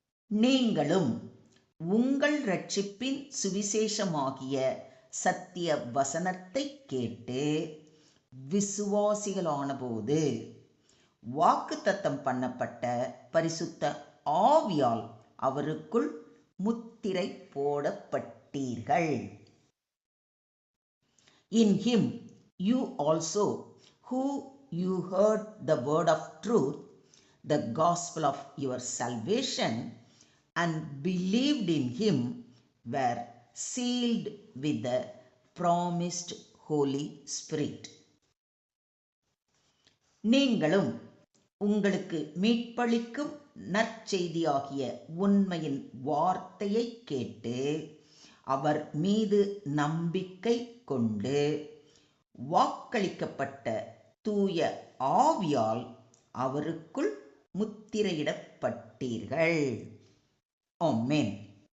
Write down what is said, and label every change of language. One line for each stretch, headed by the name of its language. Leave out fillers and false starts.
Tamil: நீங்களும் உங்கள் இரட்சிப்பின் சுவிசேஷமாகிய சத்திய வசனத்தை கேட்டு விசுவாசிகளானபோது வாக்குத்தத்தம் பண்ணப்பட்ட பரிசுத்த ஆவியால் அவருக்குள் முத்திரை போடப்பட்டீர்கள்.
English: In him you also, who you heard the word of truth, the gospel of your salvation, and believed in him, were sealed with the promised Holy Spirit.
Tamil: நீங்களும் உங்களுக்கு மீட்பளிக்கும் நற்செய்தியாகிய உண்மையின் வார்த்தையை கேட்டு அவர் மீது நம்பிக்கை கொண்டு வாக்களிக்கப்பட்ட தூய ஆவியால் அவருக்குள் முத்திரையிடப்பட்டீர்கள். ஆமென்.